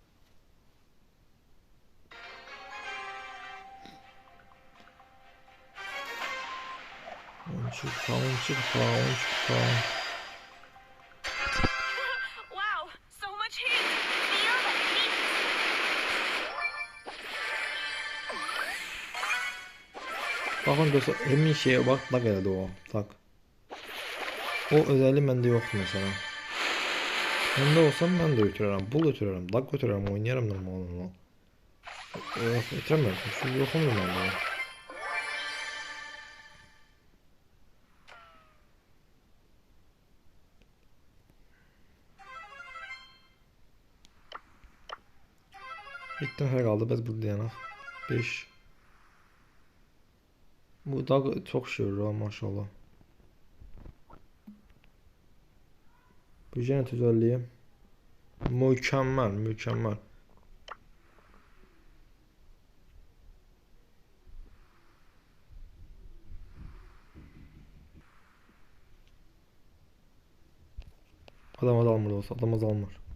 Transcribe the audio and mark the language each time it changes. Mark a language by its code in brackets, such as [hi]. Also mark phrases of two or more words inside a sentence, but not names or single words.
[tr] On iki kupa. Bakın dostlar, emin şeye bak, [az] tak elədi o, tak. O özelliği məndə yoxdur mesela. Məndə olsam mən də ötürərəm, bul ötürərəm, lag ötürərəm, oynayarım normal. Yox, ötürəməm, şu yoxumdur məndə. İlk dəfə qaldı, biz buradayıq. 5. [tr] Bu da çok şey olur maşallah. Bu cennet özelliği mükemmel. [az] Adam almır olsa, adam almır.